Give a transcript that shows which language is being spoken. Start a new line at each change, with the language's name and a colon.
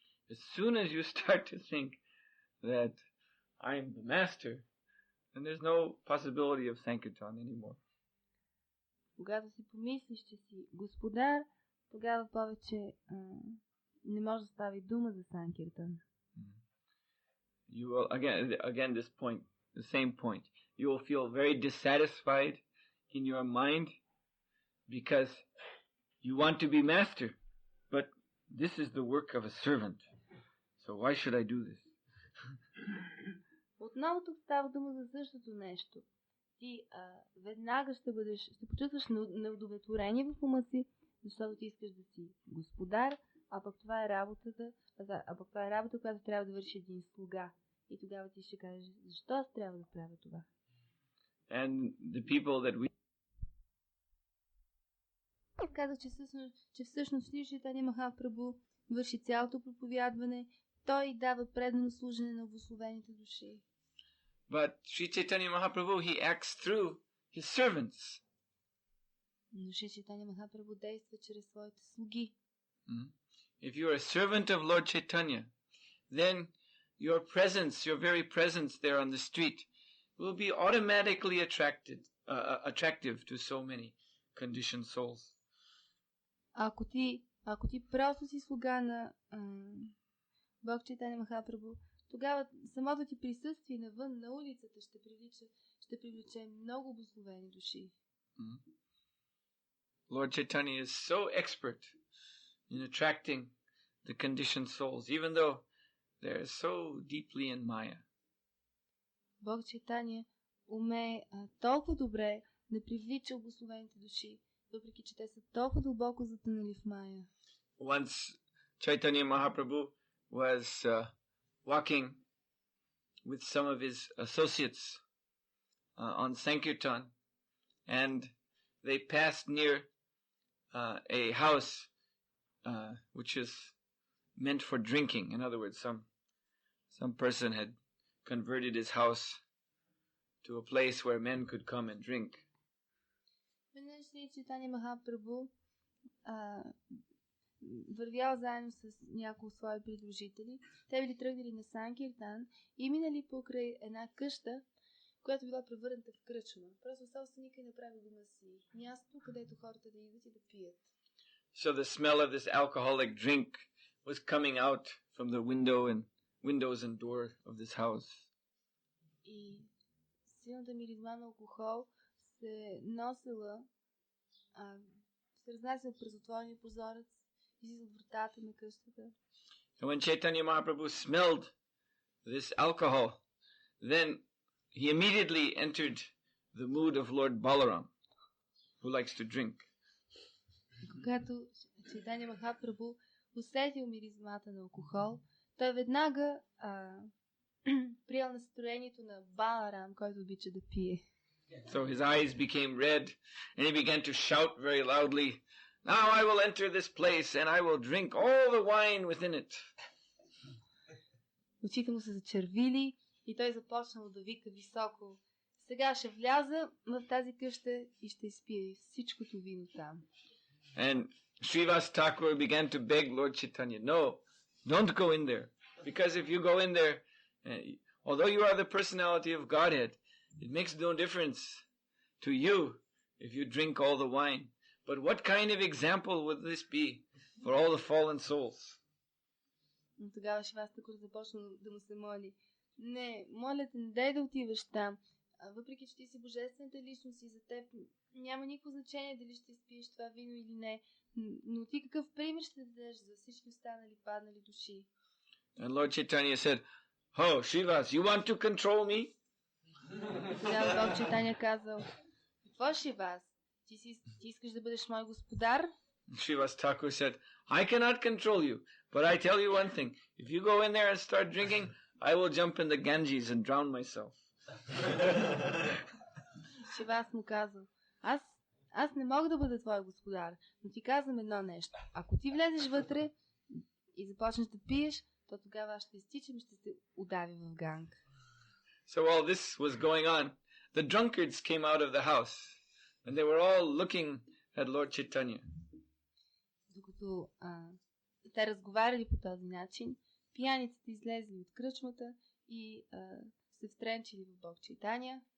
English: As soon as you start to think that I am the master, then there's no possibility of Sankirtan anymore.
Bulgarian: Когато си помислиш, че си господар, тогава повече не може да става дума за Санкиртан.
English: You will again this point, the same point. You will feel very dissatisfied in your mind because you want to be master, but this is the work of a servant. So why should I do this?
Bulgarian: Отново тук става дума за същото нещо. Ти веднага ще почувстваш неудовлетворение в ума си, защото ти искаш да си господар, а пък това е работа, която трябва да върши един слуга. И тогава ти ще кажеш, защо аз трябва да правя това?
English: And the people that we
Bulgarian: каза, че всъщност Шри Чайтания Махапрабху върши цялото проповядване, той дава предано служене на обусловените души.
English: But Sri Chaitanya Mahaprabhu, he acts through his servants.
Bulgarian: Но Шри Чайтанья Махапрабху действа чрез своите слуги.
English: If you are a servant of Lord Chaitanya, then your presence, your very presence there on the street, will be automatically attractive to so many conditioned souls.
Bulgarian: Ако ти просто си слуга на Бог Чайтанья Махапрабху, тогава самото ти присъствие навън, на улицата, ще привлече много благословени души.
English: Lord Chaitanya is so expert in attracting the conditioned souls, even though they're so deeply in Maya.
Bulgarian: Бог Чайтанья умее толкова добре да привлича благословените души, въпреки че те са толкова дълбоко затънали в Мая.
English: Once Chaitanya Mahaprabhu was walking with some of his associates on Sankirtan, and they passed near a house which is meant for drinking. In other words, some person had converted his house to a place where men could come and drink.
Bulgarian: Веднъж Шри Чайтанья Махапрабху вървял заедно с няколко свои придружители. Те били тръгнали на Санкиртан и минали покрай една къща, която била превърната в кръчма. Просто собственика направи дома си място, където хората да идват и да пият.
English: So the smell of this alcoholic drink was coming out from the windows and door of this house.
Bulgarian: И силната миризма на алкохол се носила, се разнасяла през отворения прозорец и от вратата на къщата.
English: And when Chaitanya Mahaprabhu smelled this alcohol, then he immediately entered the mood of Lord Balaram, who likes to drink.
Bulgarian: Когато Чайтанья Махапрабху усетил миризмата на алкохол, той веднага приел настроението на Баларам, който обича да пие.
English: So his eyes became red, and he began to shout very loudly, "Now I will enter this place, and I will drink all the wine within it."
Bulgarian: Очите му се зачервили и той започнал да вика високо: "Сега ще вляза в тази къща и ще изпия всичкото вино там."
English: And Srivas Thakur began to beg Lord Chaitanya, "No, don't go in there, because if you go in there, although you are the personality of Godhead, it makes no difference to you if you drink all the wine. But what kind of example would this be for all the fallen souls?"
Bulgarian: Но тогава Шривас Такур започна да му се моли: "Не, моля те, не дай да отиваш там. Въпреки че ти си божествената личност и за теб няма никакво значение дали ще изпиеш това вино или не, но ти какъв пример ще дадеш за всички останали паднали души?"
English: And Lord Chaitanya said, "Oh, Srivas, you want to control me?"
Bulgarian: Тогава Бог Чайтанья казал: "Какво, Шривас? Ти искаш да бъдеш мой господар?"
English: Srivas Thakur said, "I cannot control you, but I tell you one thing. If you go in there and start drinking, I will jump in the Ganges and drown myself."
Bulgarian: Шривас му казал: Аз не мога да бъда твой господар, но ти казвам едно нещо. Ако ти влезеш вътре и започнеш да пиеш, то тогава аз ще изтичам и ще се удавя в Ганг.
English: So while this was going on, the drunkards came out of the house, and they were all looking at Lord Chaitanya.
Bulgarian: Докато те разговаряли по този начин, пияниците излезли от кръчмата и се втренчили в Бог Чайтанья.